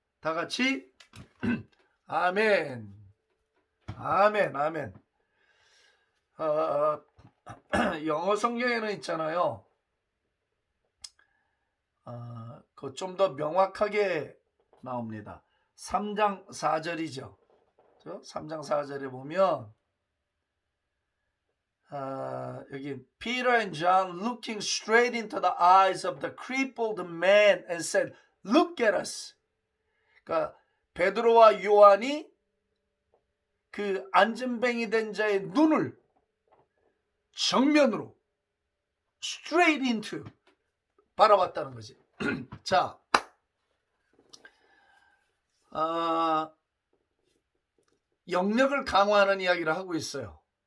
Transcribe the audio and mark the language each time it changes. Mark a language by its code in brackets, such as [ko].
[ko] 다 같이 아멘 아멘 아멘. 영어 성경에는 있잖아요. 그 좀 더 명확하게 나옵니다. 3장 4절이죠. 3장 4절에 보면 여기 [en] Peter and John looking straight into the eyes of the crippled man and said, Look at us. [ko] 그러니까 베드로와 요한이 그 안진뱅이 된 자의 눈을 정면으로 straight into 바라봤다는 거지. 자, 영력을 강화하는 이야기를 하고 있어요.